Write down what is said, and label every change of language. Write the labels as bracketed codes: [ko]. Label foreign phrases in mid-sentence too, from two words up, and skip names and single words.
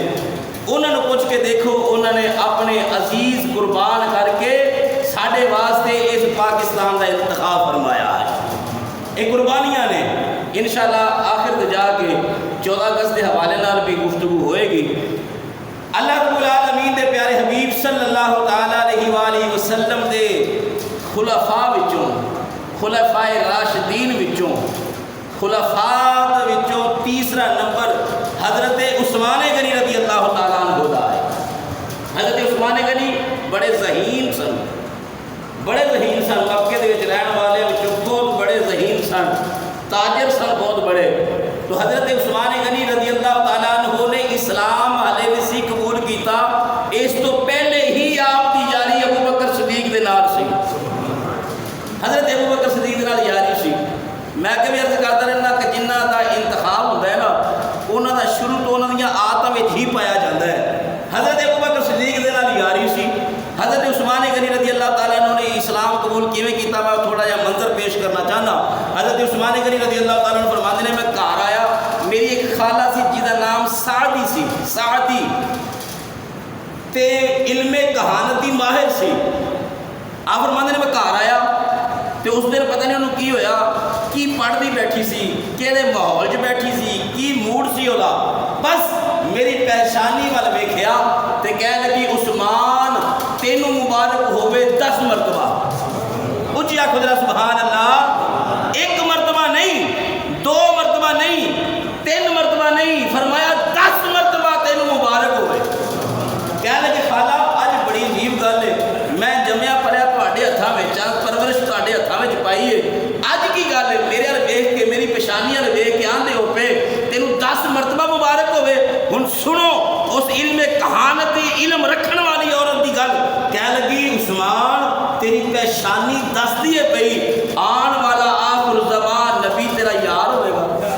[ur] انہوں نے پوچھ کے دیکھو انہوں نے اپنے عزیز قربان کر کے ساڈے واسطے اس پاکستان کا انتخاب فرمایا ہے۔ [pa] یہ قربانیاں نے انشاءاللہ آخر تے جا کے 14 اگست کے حوالے نال بھی گفتگو ہوئے گی۔ [ar] اللہ رب العالمین [pa] دے پیارے حبیب [ar] صلی اللہ تعالیٰ علیہ وآلہ وسلم [pa] دے خلفاء وچوں، خلفاء راشدین وچوں، خلفاء وچوں تیسرا نمبر حضرت عثمان غنی [ar] رضی اللہ تعالیٰ عنہ [pa] دا ہے۔ حضرت عثمان غنی بڑے ذہین سن، بڑے ذہین سن، مکے دے وچ رہن والے وچوں بہت بڑے ذہین سن، تاجر سن بہت بڑے۔ تو حضرت عثمان غنی [ar] رضی اللہ تعالیٰ عنہ [pa] نے اسلام حالے نہیں قبول کیتا، اس تو پہلے ہی آپ کی یاری ابو بکر صدیق دے نال سی، حضرت ابو بکر صدیق دے نال یاری سی۔ میں کبھی عرض کرتا رہنا کہ جنہ دا انتخاب ہوتا ہے نا انہوں دا شروع تو انہوں دیا آدتاں وچ ہی پایا جاتا ہے۔ حضرت ابو بکر صدیق دے نال یاری سی۔ حضرت عثمان غنی [ar] رضی اللہ تعالیٰ عنہ [pa] نے اسلام قبول کیویں کیتا میں تھوڑا جہا منظر پیش کرنا چاہنا۔ حضرت عثمان غنی [ar] رضی اللہ تعالیٰ عنہ [pa] فرماتے ہیں میں گھر آیا، میری ایک خالہ سی جہدا نام سعدی سی، سعدی تے علم کہانتی ماہر سی۔ آپ فرماتے ہیں میں گھر آیا تے اس دن پتہ نہیں انہوں کی ہویا، کی پڑھتی بیٹھی سی، کہڑے ماحول چ بیٹھی سی، کی موڈ سی ہولا، بس میری پریشانی وال ویکھیا تے کہہ لگی عثمان تینوں مبارک ہوئے 10 مرتبہ۔ اچھی آکھو ذرا [ar] سبحان اللہ، [pa] 1 مرتبہ نہیں، 2 مرتبہ نہیں، 3 مرتبہ نہیں، فرمایا 10 مرتبہ تینوں مبارک ہوئے۔ کہہ لگے خالہ اج بڑی عجیب گل ہے، میں جمیا پڑھیا تواڈے ہتھاں وچ، پرورش تواڈے ہتھاں وچ پائی ہے، اج کی گل ہے میرے ال ویکھ کے میری پیشانیاں ویکھ کے آندے ہو پے تینوں 10 مرتبہ مبارک ہوئے۔ ہن سنو اس علم کہانتی علم رکھن والی عورت دی گل، کہہ لگی عثمان تیری پیشانی دس دی ہے پئی آن والا آخر زمان نبی تیرا یار ہوئے گا۔